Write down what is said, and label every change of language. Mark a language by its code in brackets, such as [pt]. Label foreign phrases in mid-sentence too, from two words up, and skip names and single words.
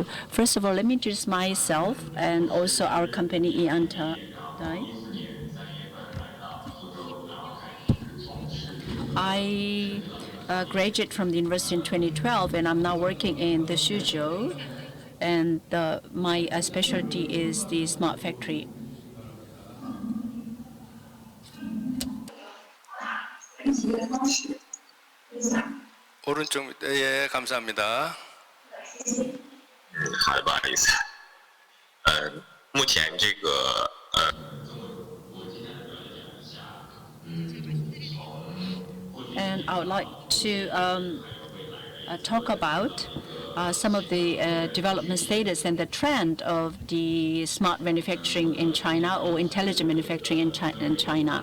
[en] First of all, let me introduce myself and also our company, ENG. I graduated from the university in 2012, and I'm now working in the Soojung, and my specialty is the smart factory. [ko] 오른쪽 밑에 예, 감사합니다. [zh] 好的，不好意思。目前这个 [en] And I would like to talk about some of the development status and the trend of the smart manufacturing in China, or intelligent manufacturing in China.